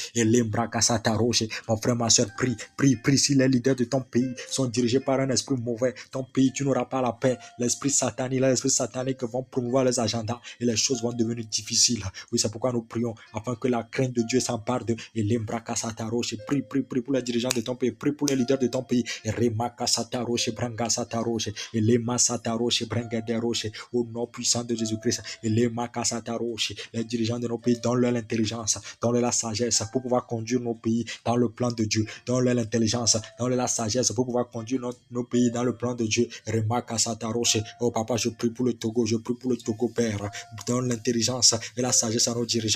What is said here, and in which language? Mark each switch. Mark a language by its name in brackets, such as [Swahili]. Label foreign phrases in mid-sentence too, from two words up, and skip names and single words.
[French] Et mon frère, ma soeur, prie, si les leaders de ton pays sont dirigés par un esprit mauvais, ton pays, tu n'auras pas la paix. L'esprit satanique vont promouvoir les agendas et les choses vont devenir difficiles. Oui, c'est pourquoi nous prions afin que la crainte de Dieu s'empare d'eux. Et l'embraka sataroche, prie pour les dirigeants de ton pays, prie pour les leaders de ton pays. Et remaka sataroche, branga sataroche, et lema sataroche, branga deroche, au nom puissant de Jésus-Christ. Et lemaka sataroche, les dirigeants de nos pays, donne-leur l'intelligence, donne-leur la sagesse pour pouvoir conduire nos pays dans le plan de Dieu. Donne-leur l'intelligence, donne-leur la sagesse pour pouvoir conduire nos pays dans le plan de Dieu. Remaka sataroche. Oh papa, je prie pour le Togo, Père. Donne l'intelligence et la sagesse à nos dirigeants.